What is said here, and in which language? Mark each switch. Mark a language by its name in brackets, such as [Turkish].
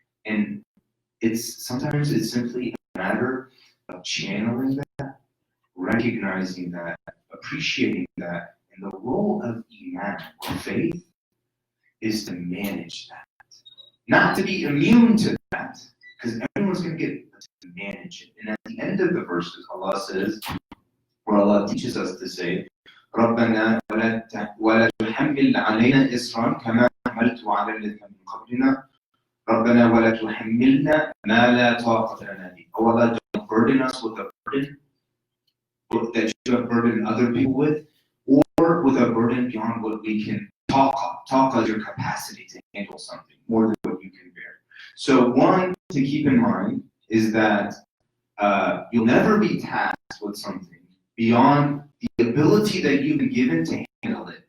[English] And sometimes it's simply a matter of channeling that, recognizing that, appreciating that. And the role of Iman, or faith, is to manage that. Not to be immune to that, because everyone's going to get to manage it. And at the end of the verses, Allah says, where Allah teaches us to say, [Arabic] رَبَّنَا وَلَا تُحَمِّلْ عَلَيْنَا إِصْرًا كَمَا حَمَلْتُ عَلَى الَّذِينَ مِن قَبْلِنَا رَبَّنَا وَلَا تُحَمِّلْنَا مَا لَا طَاقَةَ لَنَا بِهِ. [English] Oh Allah, don't burden us with a burden that you have burdened other people with, or with a burden beyond what we can talk as your capacity to handle something, more than what you can bear. So one to keep in mind is that you'll never be tasked with something beyond the ability that you've been given to handle it.